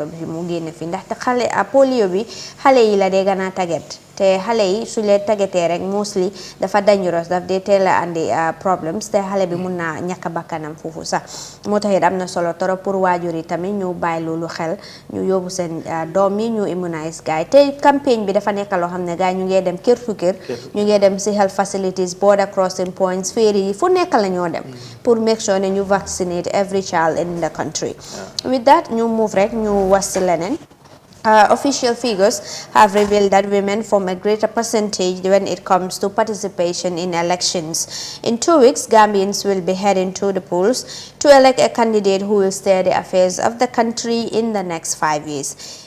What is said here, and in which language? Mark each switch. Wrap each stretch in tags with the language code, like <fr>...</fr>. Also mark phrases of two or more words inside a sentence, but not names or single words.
<wo>bi mu génn fi ndaxte polio bi xale yi la dee gën a tàggat te xale yi su leen tàggatee rek mostly dafa dangerous daf dee teel a andi problems te xale bi mun naa ñàkk bakkanam foofu sax moo tax it am na solo trop pour waajur yi tamit ñu bàyyi loolu xel ñu yóbbu seen doom yi ñu immunize gaay te campagne bi dafa nekk loo xam ne gaay ñu ngee dem kër fu kër ñu ngee dem si</wo> <en>health facilities border crossing points</en> <wo>ferry yi fu nekk la ñoo dem pour</wo> <en>make sure</en> <wo>ne ñu</wo> <en>vaccinate every child in the country with that</en> <wo>ñu move rek ñu was si leneen</wo> <en>official figures have revealed that women form a greater percentage when it comes to participation in elections. In 2 weeks, Gambians will be heading to the polls to elect a candidate who will steer the affairs of the country in the next 5 years.</en>